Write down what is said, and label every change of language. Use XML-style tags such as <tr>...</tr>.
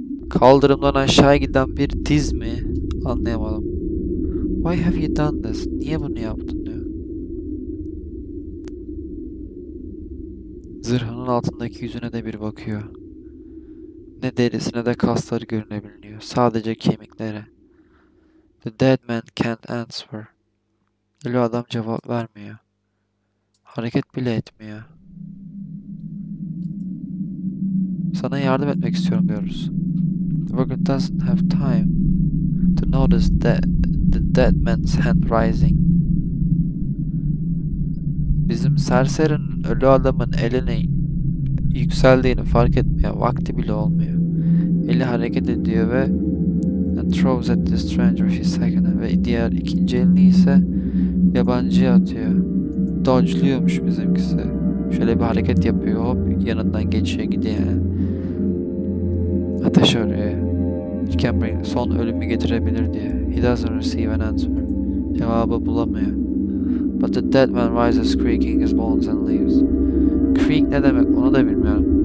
<tr>Kaldırımdan aşağı giden bir diz mi? Anlayamadım.</tr> <en>Why have you done this?</en> <tr>Niye bunu yaptın diyor. Zırhının altındaki yüzüne de bir bakıyor. Ne derisine de kasları görünebiliyor. Sadece kemikleri.</tr> <en>The dead man can't answer.</en> <tr>Ölü adam cevap vermiyor. Hareket bile etmiyor. Sana yardım etmek istiyorum diyoruz.</tr> <en>The worker doesn't have time to notice the dead man's hand rising.</en> <tr>Bizim serserinin ölü adamın elinin yükseldiğini fark etmeye vakti bile olmuyor. Eli hareket ediyor ve</tr> <en>and throws at the stranger his second</en> <tr>ve diğer ikinci elini ise yabancıya atıyor. Dodge'luyormuş bizimkisi. Şöyle bir hareket yapıyor, hop yanından geçiyor gidiyor. Ateş arıyor.</tr> <en>He can bring</en> <tr>son ölümü getirebilir diye.</tr> <en>He doesn't receive an answer.</en> <tr>Cevabı bulamıyor.</tr> <en>But the dead man rises creaking his bones and leaves.</en> <tr>Creak ne demek onu da bilmiyorum.</tr>